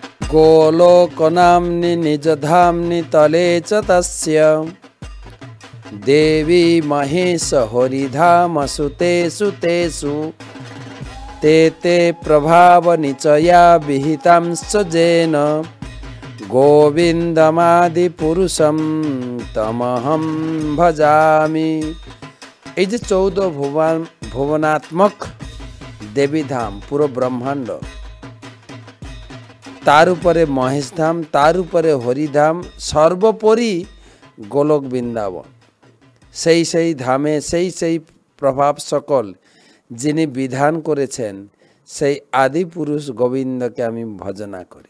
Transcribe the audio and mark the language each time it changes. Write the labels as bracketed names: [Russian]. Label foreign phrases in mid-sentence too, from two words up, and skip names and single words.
[Sanskrit] गोलोकनाम्नि निजधाम्नि तले च तस्य देवी महेश हरिधाम सुतेषु तेषु ते ते प्रभाव निचया विहितांश्च जेन गोविंदमादि पुरुषम तमहम भजामि। [Bangla] এই যে 14 ভুবনাত্মক দেবী ধাম পুরো ব্রহ্মাণ্ড, তার উপরে মহেশ ধাম, তার উপরে হরিধাম, সর্বোপরি গোলক বৃন্দাবন। সেই সেই ধামে সেই সেই প্রভাব সকল যিনি বিধান করেছেন, সেই আদি পুরুষ গোবিন্দকে আমি ভজনা করি।